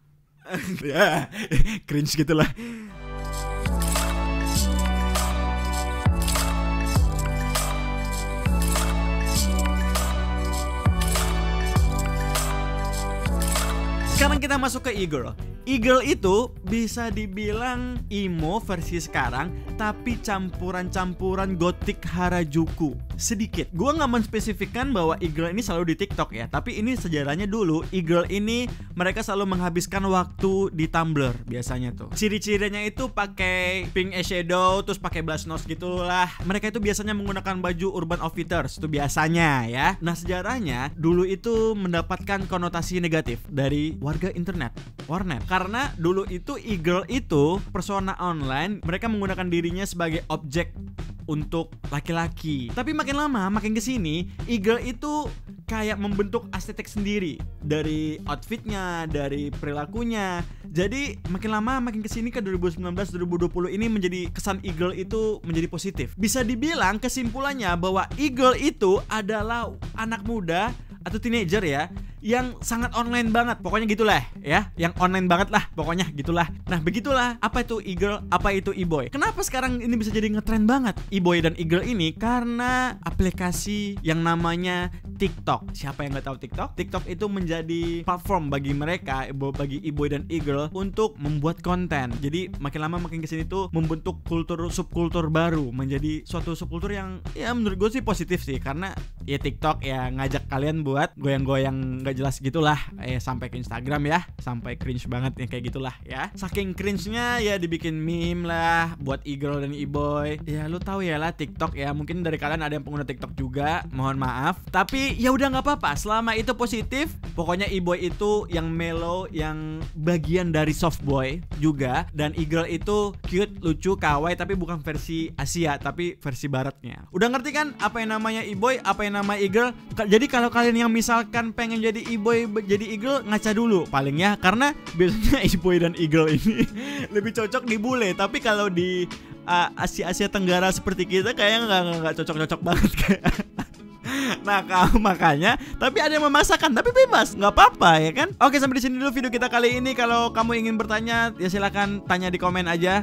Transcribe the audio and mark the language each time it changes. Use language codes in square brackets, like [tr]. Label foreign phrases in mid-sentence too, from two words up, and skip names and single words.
[id] Ya, cringe gitulah. Sekarang kita masuk ke e-girl. E-girl itu bisa dibilang emo versi sekarang, tapi campuran gotik Harajuku sedikit. Gua nggak menspesifikkan bahwa e-girl ini selalu di TikTok ya, tapi ini sejarahnya dulu. E-girl ini mereka selalu menghabiskan waktu di Tumblr biasanya tuh. Ciri-cirinya itu pakai [en] pink eyeshadow, [id] terus pakai [en] blush nose [id] gitulah. Mereka itu biasanya menggunakan baju Urban Outfitters itu biasanya ya. Nah, sejarahnya dulu itu mendapatkan konotasi negatif dari warga internet, warnet. Karena dulu itu e-girl itu persona online, mereka menggunakan dirinya sebagai objek untuk laki-laki. Tapi makin lama, makin kesini, e-girl itu kayak membentuk estetik sendiri dari outfitnya, dari perilakunya. Jadi makin lama, makin kesini ke 2019-2020 ini menjadi kesan e-girl itu menjadi positif. Bisa dibilang kesimpulannya bahwa e-girl itu adalah anak muda atau teenager ya, yang sangat online banget. Pokoknya gitulah ya, yang online banget lah, pokoknya gitulah. Nah, begitulah apa itu e-girl, apa itu e-boy. Kenapa sekarang ini bisa jadi ngetren banget e-boy dan e-girl ini? Karena aplikasi yang namanya TikTok. Siapa yang nggak tahu TikTok? TikTok itu menjadi platform bagi mereka, bagi e-boy dan e-girl untuk membuat konten. Jadi makin lama makin kesini tuh membentuk subkultur baru, menjadi suatu subkultur yang ya menurut gue sih positif sih, karena ya TikTok ya ngajak kalian buat goyang-goyang gak jelas gitulah, sampai ke Instagram ya, sampai cringe banget ya kayak gitulah ya. Saking cringe-nya ya dibikin meme lah buat e-girl dan e-boy. Ya lu tahu ya lah TikTok ya, mungkin dari kalian ada yang pengguna TikTok juga, mohon maaf. Tapi ya udah nggak apa-apa, selama itu positif. Pokoknya e-boy itu yang mellow, yang bagian dari [en] soft boy [id] juga, dan e-girl itu cute, lucu, kawaii, tapi bukan versi Asia, tapi versi baratnya. Udah ngerti kan apa yang namanya e-boy, apa yang namanya e-girl? Jadi kalau kalian yang misalkan pengen jadi e-boy, jadi e-girl, ngaca dulu paling ya, karena biasanya e-boy dan e-girl ini lebih cocok di bule. Tapi kalau di Asia Tenggara seperti kita kayaknya nggak cocok-cocok banget kayak. Nah, makanya, tapi ada yang memaksakan, tapi bebas, nggak apa-apa ya kan. Oke, sampai di sini dulu video kita kali ini. Kalau kamu ingin bertanya, ya silakan tanya di komen aja.